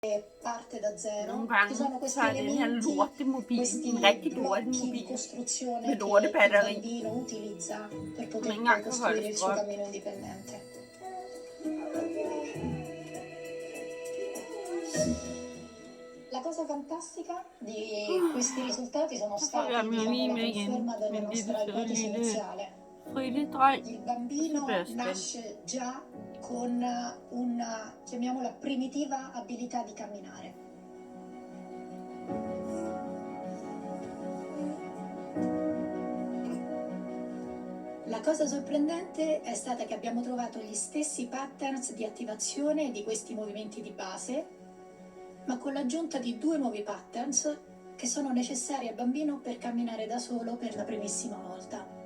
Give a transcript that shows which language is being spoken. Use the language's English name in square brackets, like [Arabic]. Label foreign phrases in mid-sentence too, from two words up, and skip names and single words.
[Italian] parte da zero. [Danish] Nogle [Italian] Ci sono questi [Danish] gange så er den her [Italian] elementi, [Danish] lortemobil [Italian] questi [Danish] en rigtig dårlig [Italian] blocchi di [Danish] mobil [Italian] costruzione [Danish] med [Italian] che [Danish] lorte [Italian] il [Danish] batteri, [Italian] bambino utilizza per [Danish] som [Italian] poter [Danish] ikke [Italian] poi [Danish] engang kan holde [Italian] costruire il suo [Danish] strøm. [Italian] cammino indipendente. La cosa fantastica di questi risultati sono stati, diciamo, la conferma della [Danish] Men det er [Italian] nostra [Danish] så [Italian] ipotesi [Danish] lille [Italian] iniziale. [Danish] fritte dreng. [Italian] Il bambino [Danish] Sebastian. [Italian] nasce già con una, chiamiamola, primitiva abilità di camminare. La cosa sorprendente è stata che abbiamo trovato gli stessi patterns di attivazione di questi movimenti di base, ma con l'aggiunta di 2 nuovi patterns che sono necessari al bambino per camminare da solo per la primissima volta.